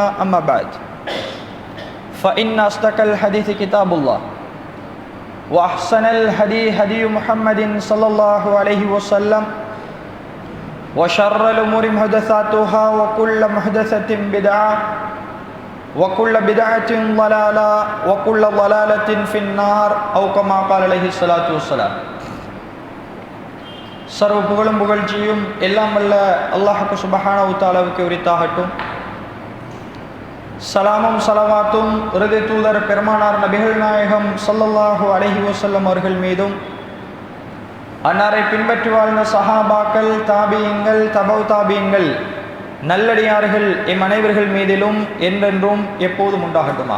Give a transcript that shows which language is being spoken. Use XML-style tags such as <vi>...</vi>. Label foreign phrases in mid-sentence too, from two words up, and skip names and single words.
<ar>أما بعد فإن أصدق الحديث كتاب الله وأحسن الهدي هدي محمد صلى الله عليه وسلم وشر الأمور محدثاتها وكل محدثة بدعة وكل بدعة ضلالة وكل ضلالة في النار أو كما قال عليه الصلاة والسلام</ar> <ta>சர்வ புகழும் புகழ்ச்சியும் எல்லாம் வல்ல அல்லாஹ்வுக்கு சுப்ஹானஹு வ தஆலாவுக்கு உரித்தாகட்டும். சலாமும் சலவாத்தும் இறுதி தூதர் பெருமானார் நபிகள் நாயகம்</ta> <ar>صلى الله عليه وسلم</ar> <ta>அவர்கள் மீதும் அன்னாரை பின்பற்றி வாழ்ந்த சஹாபாக்கள், தாபியீன்கள், தபவு தாபியீன்கள், நல்லடியார்கள் எம் அனைவர்கள் மீதிலும் என்றென்றும் எப்போதும் உண்டாகட்டுமாக.</ta>